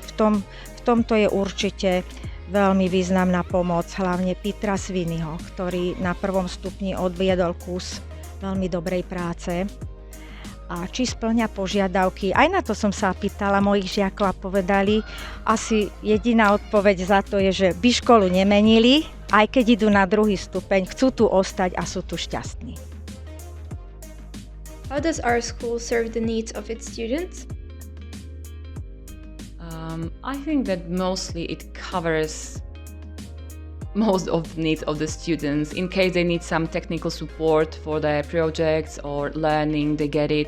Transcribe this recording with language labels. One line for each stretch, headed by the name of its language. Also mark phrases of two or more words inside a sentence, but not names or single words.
Slovak: V tomto je určite veľmi významná pomoc, hlavne Petra Sweeneyho, ktorý na prvom stupni odviedol kus veľmi dobrej práce. A či spĺňa požiadavky. Aj na to som sa pýtala mojich žiakov a povedali, asi jediná odpoveď za to je, že by školu nemenili, aj keď idú na druhý stupeň, chcú tu ostať a sú tu šťastní.
English: How does our school serve the needs of its students? I think that mostly it covers most of the needs of the students. In case they need some technical support for their projects or learning, they get it.